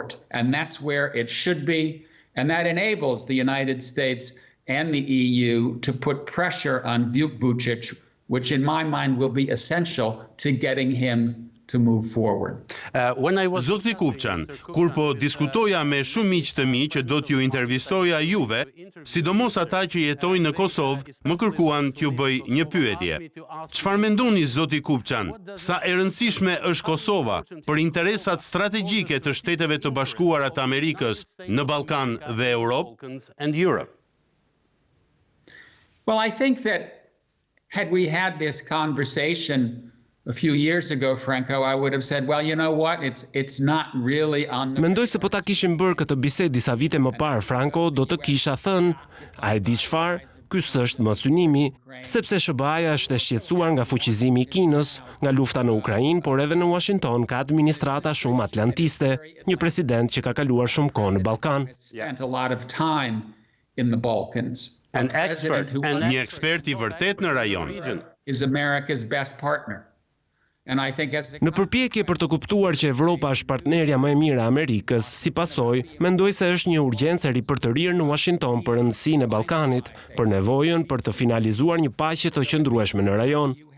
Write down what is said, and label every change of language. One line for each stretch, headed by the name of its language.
English: And that's where it should be, and that enables the United States and the EU to put pressure on Vučić, which in my mind will be essential to getting him to move forward.
Albanian: Zoti Kupçan, kur po diskutoja me shumë miq të mi që do t'ju intervistoja juve, sidomos ata që jetojnë në Kosovë, më kërkuan t'ju bëj një pyetje. Çfarë mendoni zoti Kupçan, sa e rëndësishme është Kosova për interesat strategjike të Shteteve të Bashkuara të Amerikës në Ballkan dhe Europë?
English: Well, I think that had we had this conversation a few years ago, Franco, I would have said, well, you know what, it's not really on the...
Albanian: Mendoj se po ta kishim bërë këtë bisedë disa vite më parë, Franco, do të kisha thënë, a e di çfarë? Ky s'është më synimi, sepse SBA-ja është e shqetësuar nga fuqizimi i Kinës, nga lufta në Ukrainë, por edhe në Washington ka administrata shumë atlantiste, një president që ka kaluar shumë kohë në Ballkan.
English: Spent a lot of time in the Balkans.
Albanian: Një ekspert i vërtet në rajon.
English: Is America's best partner.
Albanian: Në përpjekje për të kuptuar që Evropa është partnerja më e mirë e Amerikës, si pasojë, mendoj se është një urgjencë e ripërtërirë në Washington për rëndësinë e Ballkanit, për nevojën për të finalizuar një paqe të qëndrueshme në rajon.